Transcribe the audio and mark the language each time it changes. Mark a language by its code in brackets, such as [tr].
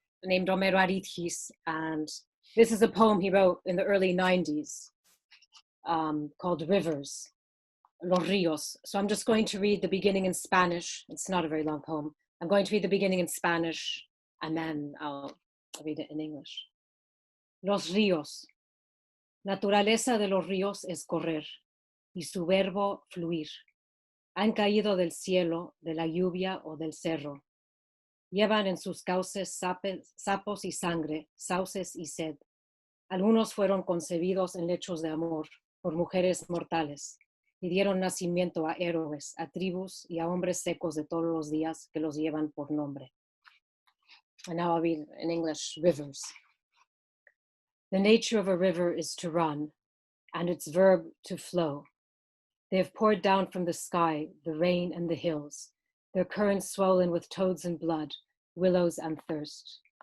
[en] named Homero Aridgis, and this is a poem he wrote in the early 90s called Rivers, Los Ríos. So I'm just going to read the beginning in Spanish. It's not a very long poem. I'm going to read the beginning in Spanish, and then I'll read it in English. [es] Los ríos. Naturaleza de los ríos es correr, y su verbo fluir. Han caído del cielo, de la lluvia o del cerro. Llevan en sus cauces sapos y sangre, sauces y sed. Algunos fueron concebidos en lechos de amor por mujeres mortales y dieron nacimiento a héroes, a tribus y a hombres secos de todos los días que los llevan por nombre. [en] And now I'll read in English, Rivers. The nature of a river is to run, and its verb to flow. They have poured down from the sky the rain and the hills, their currents swollen with toads and blood, willows and thirst.